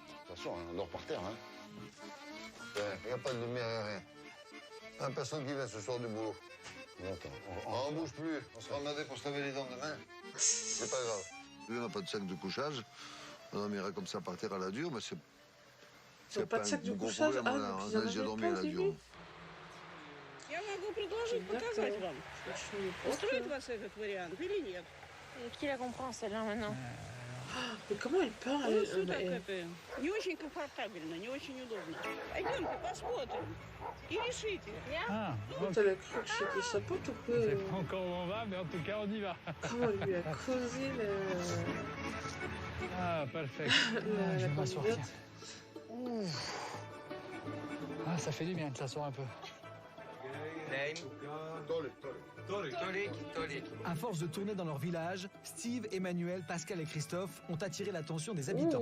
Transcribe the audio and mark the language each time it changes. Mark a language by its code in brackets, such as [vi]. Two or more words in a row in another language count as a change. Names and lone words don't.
[fr] De toute façon, on dort par terre, hein. Il n'y a pas de lumière, rien. Personne qui vient ce soir du boulot. On ne bouge plus, on sera emmerdé pour se laver les dents demain. C'est pas grave. Lui, on n'a pas de sac de couchage. On dormira comme ça par terre à la dure, mais c'est pas de sac de couchage. On a déjà dormi à la dure. [ru] Я могу предложить показать вам. Устроит вас этот вариант или нет? [fr] Qui la comprend celle-là maintenant? Mais comment elle parle? [ru] Не очень комфортабельно, не очень удобно. Пойдемте посмотрим и решите. [fr] T'as la cru que c'était sa pote ou quoi? Je sais pas encore où on va, mais en tout cas on y va. Comment elle lui a causé Ah, parfait. Je vais m'asseoir. Ah, ça fait du bien de s'asseoir un peu. À force de tourner dans leur village, Steve, Emmanuel, Pascal et Christophe ont attiré l'attention des habitants.